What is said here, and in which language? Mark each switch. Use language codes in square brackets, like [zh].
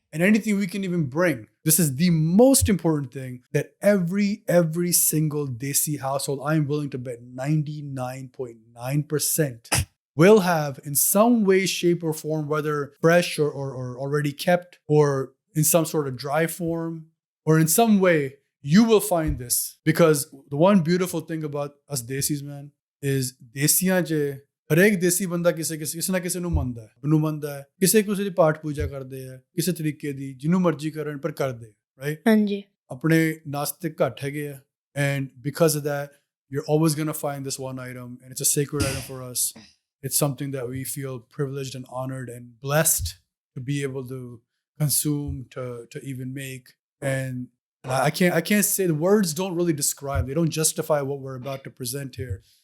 [en] And anything we can even bring. This is the most important thing that every single Desi household, I am willing to bet 99.9% will have in some way, shape, or form, whether fresh or already kept, or in some sort of dry form, or in some way, you will find this. Because the one beautiful thing about us Desis, man, is Desiyan je [hi] हर एक देसी बंदा किसी ना किसी [pa] ਨੂੰ ਮੰਨਦਾ ਹੈ, ਨੂੰ ਮੰਨਦਾ ਹੈ, ਕਿਸੇ ਦੀ ਪਾਠ ਪੂਜਾ ਕਰਦੇ ਆ, ਕਿਸੇ ਤਰੀਕੇ ਦੀ ਜਿਹਨੂੰ ਮਰਜ਼ੀ ਕਰਨ ਪਰ ਕਰਦੇ, right? ਹਾਂਜੀ ਆਪਣੇ ਨਾਸਤਿਕ ਘੱਟ ਹੈਗੇ ਆ, [en] and because of that you're always going to find this one item, and it's a sacred item for us. It's something that we feel privileged and honored and blessed to be able to consume, to even make. And I can't say, the words don't really describe, they don't justify what we're about to present here.